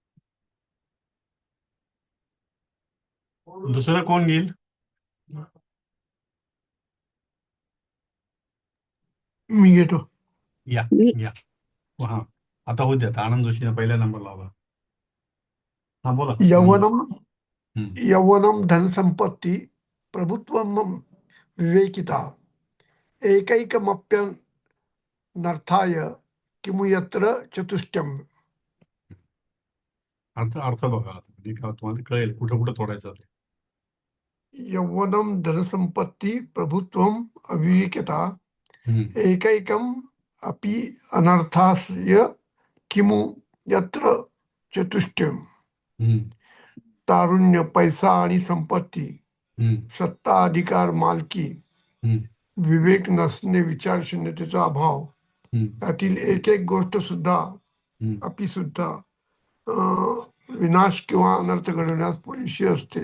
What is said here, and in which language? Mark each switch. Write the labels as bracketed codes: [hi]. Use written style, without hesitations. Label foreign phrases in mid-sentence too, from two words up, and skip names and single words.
[mr] दुसरं कोण घेईल? मी घेतो. या या हा, आता होऊ द्या. आनंद जोशीने पहिला नंबर लावला. हा बोला. [sa] यौवनम धनसंपत्ती प्रभुत्वम विवेकिता एकैकमप्यनर्थाय किमु यत्र चतुष्टयम्. [mr] अर्थ बघा म्हणजे तुम्हाला कळेल कुठं कुठं तोडायचं ते. [sa] यौवनम धनसंपत्ती प्रभुत्वम अविवेकिता एकैकम अपि अनर्थाय किमु यत्र चतुष्टयम्. [mr] तारुण्य, पैसा आणि संपत्ती, सत्ता, अधिकार, मालकी, विवेक नसणे, विचारशून्यतेचा अभाव, यातील एक एक गोष्ट सुद्धा अपि सुद्धा विनाश किंवा अनर्थ घडवण्यास पुरेशी असते.